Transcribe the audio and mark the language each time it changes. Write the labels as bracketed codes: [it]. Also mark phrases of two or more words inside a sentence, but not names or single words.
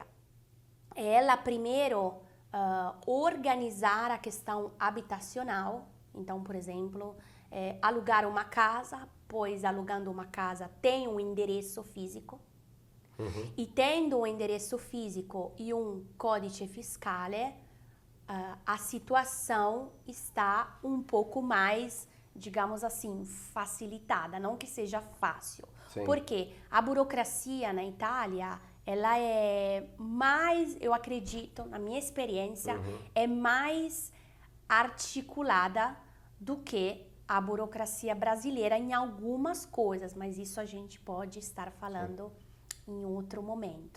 [pt] Ela primeiro organizar a questão habitacional. Então, por exemplo, alugar uma casa, pois alugando uma casa tem um endereço físico. E tendo um endereço físico e um [it] codice fiscale, [pt] a situação está um pouco mais, digamos assim, facilitada, não que seja fácil. Sim. Porque a burocracia na Itália, ela é mais, eu acredito, na minha experiência, é mais articulada do que a burocracia brasileira em algumas coisas, mas isso a gente pode estar falando em outro momento.